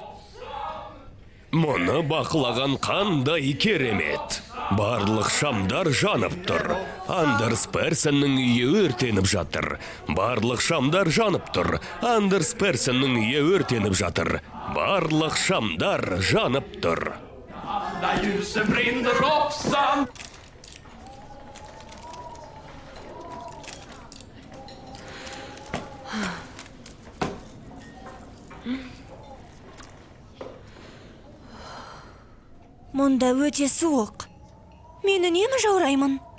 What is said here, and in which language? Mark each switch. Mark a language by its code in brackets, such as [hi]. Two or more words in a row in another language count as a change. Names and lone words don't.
[kk] Мұны бақылаған қандай керемет. Барлық шамдар жанып тұр. Андерс Персонның үйі өртеніп жатыр. Барлық шамдар жанып тұр. Андерс Персонның үйі өртеніп жатыр. Барлық шамдар жанып тұр. [sv] Där ljuset brinner hoppsan. [kk] Мұнда өте суық. Мен үнемі жаураймын.